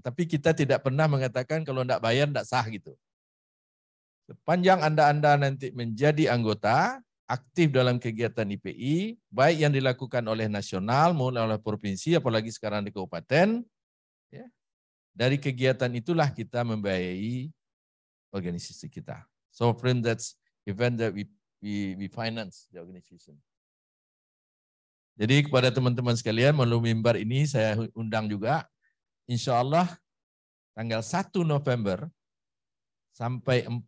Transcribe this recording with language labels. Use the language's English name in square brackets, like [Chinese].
[Indonesian] Tapi kita tidak pernah mengatakan kalau tidak bayar tidak sah gitu. Sepanjang Anda nanti menjadi anggota, aktif dalam kegiatan IPI, baik yang dilakukan oleh nasional maupun oleh provinsi, apalagi sekarang di kabupaten, ya, dari kegiatan itulah kita membiayai organisasi kita. [English] So friend, that's event that we finance the organization. [Indonesian] Jadi kepada teman-teman sekalian, melalui mimbar ini saya undang juga, insya Allah tanggal 1 November sampai